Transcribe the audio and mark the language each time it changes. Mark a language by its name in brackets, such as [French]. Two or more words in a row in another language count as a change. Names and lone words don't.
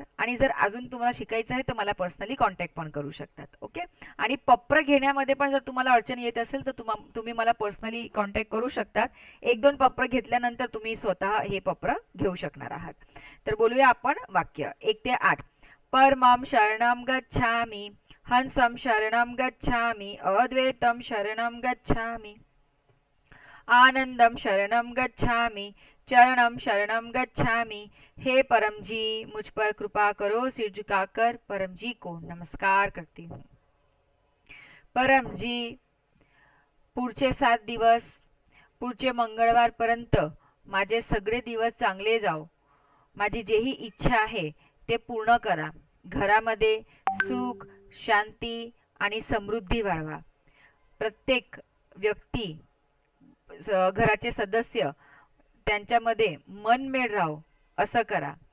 [Marathi] आणि जर अजून तुम्हाला शिकायचं आहे तर मला [English] personally contact [Marathi] पण करू शकतात. ओके. आणि पप्र घेण्यामध्ये पण जर तुम्हाला अडचण येत असेल तर तुम्ही मला [English] personally contact [Marathi] करू शकतात. 1-2 पप्र घेतल्यानंतर तुम्ही स्वतः हे पप्र घेऊ शकणार आहात. तर बोलूया आपण वाक्य 1 ते 8. [Sanskrit] परमं शरणं गच्छामि, हंसं शरणं गच्छामि, अद्वैतं शरणं गच्छामि, आनंदम शरणम गच्छामि, चरणम शरणम गच्छामि। [Hindi] हे परम जी, मुझ पर कृपा करो। सिर झुकाकर परम जी को नमस्कार करती हूँ। [Marathi] परम जी, पुढचे 7 दिवस, पुढचे मंगळवारपर्यंत माझे सगळे दिवस चांगले जाओ। माझी जेही इच्छा आहे ते पूर्ण करा। घरामध्ये सुख, शांती आणि समृद्धी वाढवा। प्रत्येक व्यक्ती, घराचे सदस्य त्यांच्यामध्ये मनमेळ राहो असं करा।